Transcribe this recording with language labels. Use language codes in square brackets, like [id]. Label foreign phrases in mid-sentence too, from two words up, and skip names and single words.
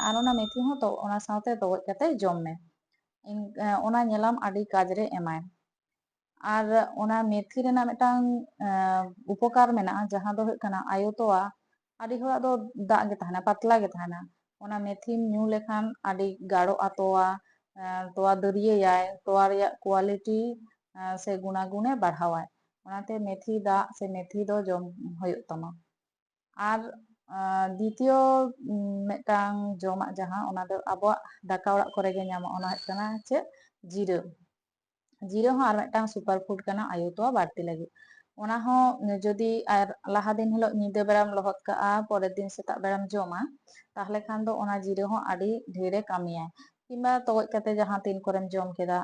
[sat] ᱟᱨ ᱚᱱᱟ ᱢᱮᱛᱷᱤ ᱦᱚᱸ ᱚᱱᱟ ᱥᱟᱶᱛᱮ ᱛᱚᱜᱚᱡ ᱠᱟᱛᱮ ᱡᱚᱢ ᱢᱮ ᱚᱱᱟ ᱧᱮᱞᱟᱢ ᱟᱹᱰᱤ ᱠᱟᱡᱽ ᱨᱮ ᱮᱢᱟᱭ আর ᱚᱱᱟ ᱢᱮᱛᱷᱤ ᱨᱮᱱᱟᱜ ᱢᱤᱫᱴᱟᱝ উপকার ᱢᱮᱱᱟᱜᱼᱟ ᱡᱟᱦᱟᱸ ᱫᱚ ᱦᱩᱭᱩᱜ ᱠᱟᱱᱟ ᱟᱭᱳ ᱛᱚᱣᱟ ᱟᱹᱰᱤ ᱦᱚᱲᱟᱜ ᱫᱚ ᱫᱟᱜ ᱜᱮ ᱛᱟᱦᱮᱱᱟ ᱯᱟᱛᱞᱟ ᱜᱮ ᱛᱟᱦᱮᱱᱟ ᱚᱱᱟ ᱢᱮᱛᱷᱤᱢ ᱧᱩ ᱞᱮᱠᱷᱟᱱ ᱟᱹᱰᱤ ᱜᱟᱲᱚᱜᱼᱟ ᱛᱚᱣᱟ ᱛᱚᱣᱟ ᱫᱟᱹᱨᱭᱟᱹᱭᱟᱭ ᱛᱚᱣᱟ ᱨᱮᱭᱟᱜ ᱠᱳয়াᱞᱤᱴᱤ ᱥᱮ ᱜᱩণᱟᱜᱩণᱮ ᱵᱟᱲᱦᱟᱣᱟᱭ ᱚᱱᱟᱛᱮ ᱢᱮᱛᱷᱤ ᱫᱟᱜ ᱥᱮ ᱢᱮᱛᱷᱤ ᱫᱚ ᱡᱚᱢ ᱦᱩᱭᱩᱜ ᱛᱟᱢᱟ [bn] আর দ্বিতীয় [sat] মিদᱴᱟᱝ ᱡᱚᱢᱟᱜ ᱡᱟᱦᱟᱸ ᱚᱱᱟ ᱫᱚ ᱟᱵᱚᱣᱟᱜ ᱫᱟᱠᱟ ᱚᱲᱟᱜ ᱠᱚᱨᱮ ᱜᱮ ᱧᱟᱢᱚᱜᱼᱟ ᱚᱱᱟ ᱦᱩᱭᱩᱜ ᱠᱟᱱᱟ ᱪᱮᱫ ᱡᱤᱨᱟᱹ ᱡᱤᱨᱟᱹ ᱦᱚᱸ ᱟᱨ ᱢᱤᱫᱴᱟᱝ [en] super food [sat] ᱠᱟᱱᱟ ᱟᱭᱳ ᱛᱚᱣᱟ ᱵᱟᱹᱲᱛᱤ ᱞᱟᱹᱜᱤᱫ ᱚᱱᱟ ᱦᱚᱸ ᱡᱩᱫᱤ ᱟᱨ ᱞᱟᱦᱟ ᱫᱤᱱ ᱦᱤᱞᱳᱜ ᱧᱤᱫᱟᱹ ᱵᱮᱲᱟᱢ ᱞᱚᱦᱚᱫ ᱠᱟᱜᱼᱟ, ᱯᱚᱨᱮᱨ ᱫᱤᱱ ᱥᱮᱛᱟᱜ ᱵᱮᱲᱟᱢ ᱡᱚᱢᱟ, ᱛᱟᱦᱞᱮ ᱠᱷᱟᱱ ᱫᱚ ᱚᱱᱟ ᱡᱤᱨᱟᱹ ᱦᱚᱸ ᱟᱹᱰᱤ ᱰᱷᱮᱨᱮ ᱠᱟᱹᱢᱤᱭᱟᱭ᱾ ᱠᱤᱝᱵᱟ ᱛᱚᱜᱚᱡ ᱠᱟᱛᱮ ᱡᱟᱦᱟᱸ ᱛᱤᱱ ᱠᱚᱨᱮᱢ ᱡᱚᱢ ᱠᱮᱫᱟ,